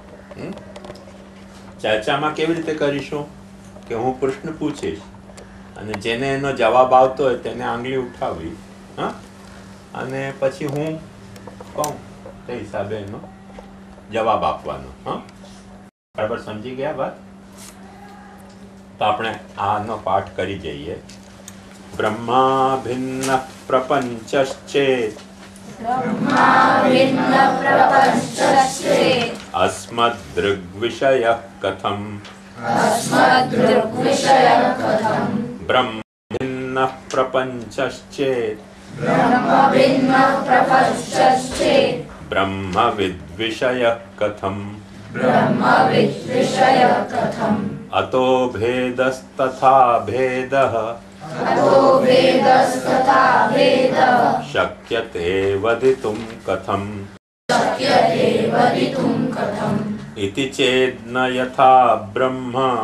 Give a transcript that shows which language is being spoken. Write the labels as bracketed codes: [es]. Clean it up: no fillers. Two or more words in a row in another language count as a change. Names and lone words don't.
[gu] ચર્ચામાં કેવી રીતે કરીશું કે હું પ્રશ્ન પૂછીશ અને જેને એનો જવાબ આવતો હોય તેને આંગળી ઉઠાવી, હા, અને પછી હું કહું તે હિસાબે એનો જવાબ આપવાનો. હા, બરાબર સમજી ગયા વાત? તો આપણે આનો પાઠ કરી જઈએ. [sa] બ્રહ્મા ભિન્ન પ્રપંચશ્ચેત अस्मद्दृग्विषयः कथम् ब्रह्म भिन्नः प्रपञ्चश्चेत् ब्रह्मविद्विषयः कथम् अतो भेदस्तथा भेदः शक्यते वदितुं कथम् इति चेद्न यथा ब्रह्म